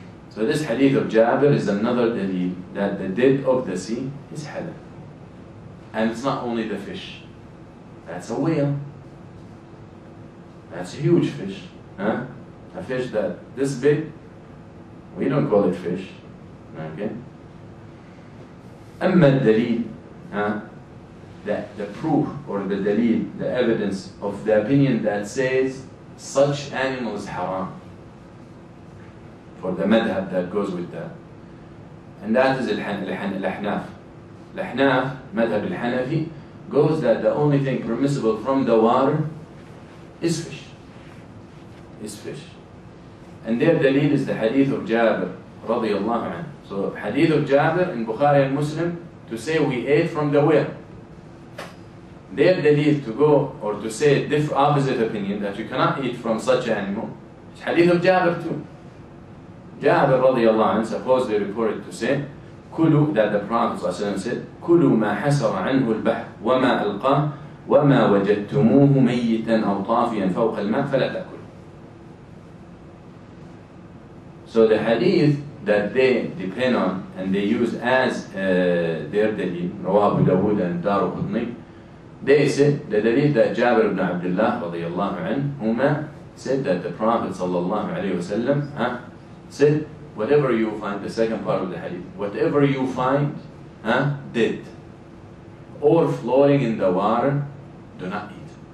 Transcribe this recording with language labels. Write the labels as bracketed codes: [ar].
[en] So this hadith of Jabir is another dalil that the dead of the sea is halal. And it's not only the fish. That's a whale. That's a huge fish. A fish that this big, we don't call it fish. [ar] Okay? أما الدليل [en] the proof or the dalil, the evidence of the opinion that says such animal is haram, for the madhab that goes with that. And that is al-Ahnaf. Al-Ahnaf, madhab al-Hanafi, goes that the only thing permissible from the water is fish. Is fish. And their dalil is the hadith of Jabir radiyallahu anhu. So hadith of Jabir in Bukhari and Muslim, to say we ate from the well. Their dalil to go or to say opposite opinion, that you cannot eat from such animal, is hadith of Jabir too. Jabir radiyallahu anhu supposedly reported to say, [ar] كلوا, [en] that the Prophet said, [ar] كلوا ما حسر عنه البحر وما ألقاه وما وجدتموه ميتا أو طافيا فوق الماء فلا تأكلوا. [en] So the hadith that they depend on and they use as their dalil, Rawah Abu Dawud and Daraqutni, they said the dalil that Jabir ibn Abdullah radiyallahu anhuma said that the Prophet sallallahu alayhi wasallam said, whatever you find, the second part of the hadith, whatever you find dead or floating in the water, do not eat.